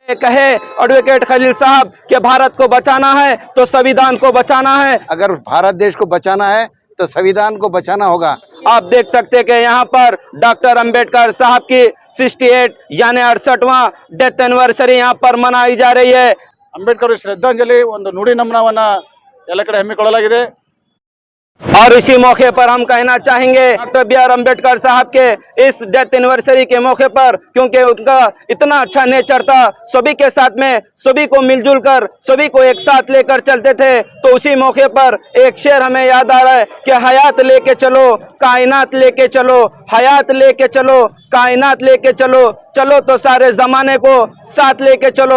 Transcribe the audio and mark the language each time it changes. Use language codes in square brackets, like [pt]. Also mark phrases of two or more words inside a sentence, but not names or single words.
[hi] कहे एडवोकेट खलील साहब कि भारत को बचाना है तो संविधान को बचाना है। अगर भारत देश को बचाना है तो संविधान को बचाना होगा। आप देख सकते हैं कि यहाँ पर डॉक्टर अंबेडकर साहब की 68 यानी 68वां डेथ एनिवर्सरी यहाँ पर मनाई जा रही है। [kn] अंबेडकर श्रद्धांजलि ಒಂದು ನುಡಿ ನಮನವನ್ನ ಎಲ್ಲ ಕಡೆ ಹಮ್ಮಿಕೊಳ್ಳಲಾಗಿದೆ। [hi] और इसी मौके पर हम कहना चाहेंगे डॉक्टर बी आर अम्बेडकर साहब के इस डेथ एनिवर्सरी के मौके पर, क्योंकि उनका इतना अच्छा नेचर था, सभी के साथ में सभी को मिलजुल कर सभी को एक साथ लेकर चलते थे। तो उसी मौके पर एक शेर हमें याद आ रहा है कि हयात लेके चलो कायनात लेके चलो, हयात लेके चलो कायनात लेके चलो, चलो तो सारे जमाने को साथ लेके चलो।